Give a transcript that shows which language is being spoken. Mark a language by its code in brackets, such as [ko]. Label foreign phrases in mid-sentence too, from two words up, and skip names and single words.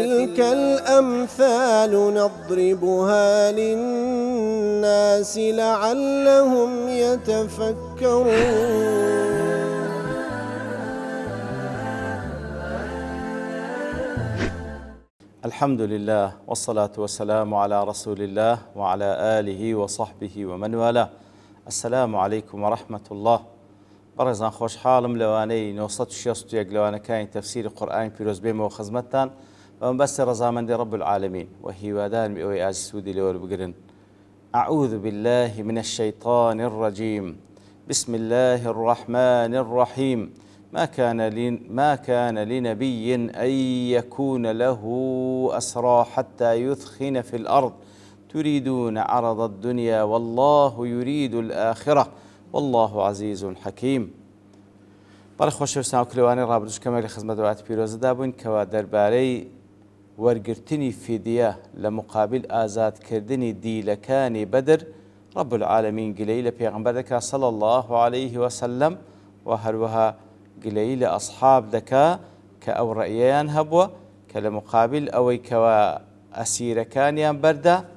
[ar] وتلك الأمثال نضربها للناس لعلهم يتفكرون. الحمد لله والصلاة والسلام على رسول الله وعلى آله وصحبه ومن والاه. السلام عليكم ورحمة الله. [ckb] بەڕێزان خۆشحاڵم لەوانەی 961 لەوانەکانی تەفسیری قورئانی پیرۆز بێمەوە خزمەتتان بەمبەستی ڕەزامەندی [ar] رب العالمین [ckb] و هیوادارم ئەوەی ئازی سوودی لێوە بگرن. [ar] أعوذ بالله من الشيطان الرجيم. بسم الله الرحمن الرحيم. ما كان لنبي أن يكون له أسرى حتى يثخن في الأرض تريدون عرض الدنيا والله يريد الآخرة والله عزيز حكيم. [ckb] بەڵێ خۆشەویستان و کلێوانی ڕابردوش کەمێک لە خزمەت وڵاتی پیرۆزەدا بووین کەوا دەربارەی وەرگرتنی فیدیە لە مقابل ئازادکردنی دیلەکانی بەدر [ar] رب العالمین [ckb] گلەی لە پێغەمبەر دەکا [ar] صلی الله عليه وسلم [ckb] و هەروەها گلەی لە ئەصحاب دەکا کە ئەو ڕەئیەیان هەبووە کە لە مقابل ئەوەی کەوا ئەسیرەکانیان بەردا